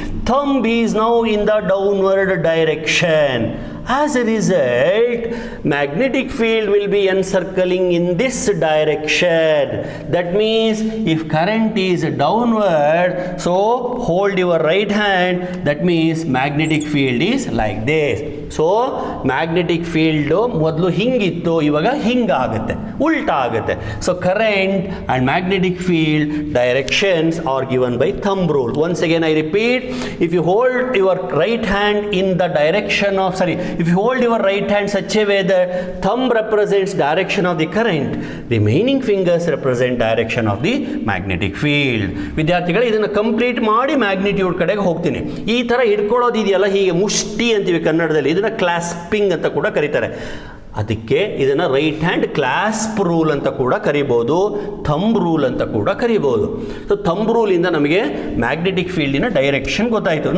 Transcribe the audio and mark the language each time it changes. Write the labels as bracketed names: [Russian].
[English] Thumb is now in the downward direction. As a result, magnetic field will be encircling in this direction. That means if current is downward, so hold your right hand, that means magnetic field is like this. So magnetic field [Kannada] ಮೊದಲು ಹಿಂಗಿತ್ತು, ಇವಾಗ ಹಿಂಗಾಗುತ್ತೆ, ಉಲ್ಟಾ ಆಗುತ್ತೆ. [English] So current and magnetic field directions are given by thumb rule. Once again I repeat, if you hold your right hand in the direction of, if you hold your right hand such a way that thumb represents direction of the current, remaining fingers represent direction of the magnetic field. [Kannada] ವಿದ್ಯಾರ್ಥಿಗಳು ಇದನ್ನು complete ಮಾಡಿ magnitude ಕಡೆಗೆ ಹೋಗ್ತೀನಿ. ಈ ಥರ ಹಿಡ್ಕೊಳ್ಳೋದು ಇದೆಯಲ್ಲ, ಹೀಗೆ ಮುಷ್ಟಿ ಅಂತೀವಿ ಕನ್ನಡದಲ್ಲಿ, ಇದನ್ನು ಕ್ಲಾಸ್ಪಿಂಗ್ ಅಂತ ಕೂಡ ಕರೀತಾರೆ. ಅದಕ್ಕೆ ಇದನ್ನು ರೈಟ್ ಹ್ಯಾಂಡ್ ಕ್ಲಾಸ್ಪ್ ರೂಲ್ ಅಂತ ಕೂಡ ಕರಿಬೋದು, ಥಂಬ್ ರೂಲ್ ಅಂತ ಕೂಡ ಕರಿಬೋದು. ಸೊ ಥಂಬ್ ರೂಲಿಂದ ನಮಗೆ ಮ್ಯಾಗ್ನೆಟಿಕ್ ಫೀಲ್ಡಿನ ಡೈರೆಕ್ಷನ್ ಗೊತ್ತಾಯಿತು.